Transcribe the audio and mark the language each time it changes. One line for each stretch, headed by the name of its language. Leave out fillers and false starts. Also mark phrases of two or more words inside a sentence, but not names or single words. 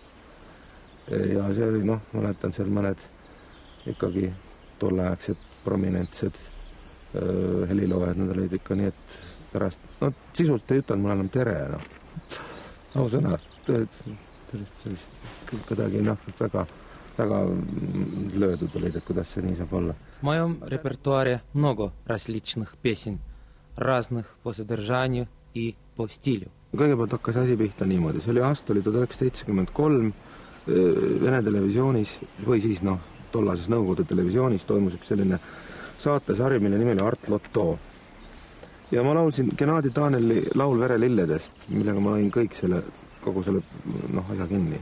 Estonian: Ja see oli, mäletan seal mõned ikkagi tolleaegsed prominentsed heliloojad, nad olid ikka nii, et pärast, sisult ei ütelnud mulle enam tere, ausõna, sellist kuidagi, väga löödud olid, et kuidas see nii saab olla.
Russian: В моем репертуаре много различных песен, разных по содержанию и по стилю.
Estonian: Kõigepealt hakkas asi pihta niimoodi, see oli aasta oli 1973 Vene televisioonis või siis tollases Nõukogude televisioonis toimus üks selline saatesari, mille nimel Art Lotto. Ja ma laulsin Gennadi Daneli laul Verelilledest, millega ma lõin kogu selle asja kinni.